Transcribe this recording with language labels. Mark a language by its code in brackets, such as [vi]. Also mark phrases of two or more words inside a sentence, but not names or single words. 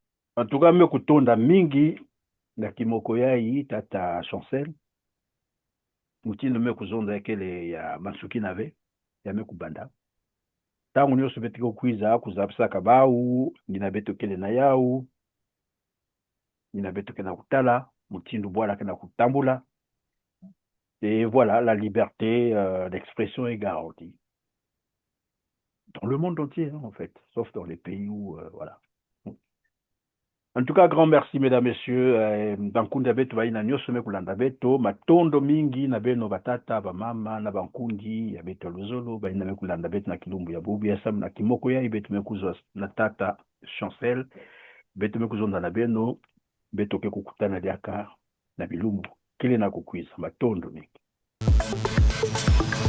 [ktu] Antuka me kutonda mingi na kimoko yai tata Chancel mutindo me kuzonda ekele ya Mansukina ve ya me kubanda tangu nyonso beti kokwiza kuzapisa kabau nina beto kele na yau nina beto kena kutala mutindo bwala kena kutambula [fr] et voilà la liberté d'expression est garantie dans le monde entier hein, en fait sauf dans les pays où voilà. En tout cas, grand merci, mesdames, messieurs. [ktu] Bankundi abetu baina nyoso me kulanda beto matondo mingi na beno batata bamama na bankundi ya beto luzolo baina me kulanda beto na kilumbu ya bubu ya sam na kimoko ya beto me kuzo na tata Chancel beto me kuzonda na beno beto ke kukutana diaka na bilumbu kile na kukwiza matondo mingi.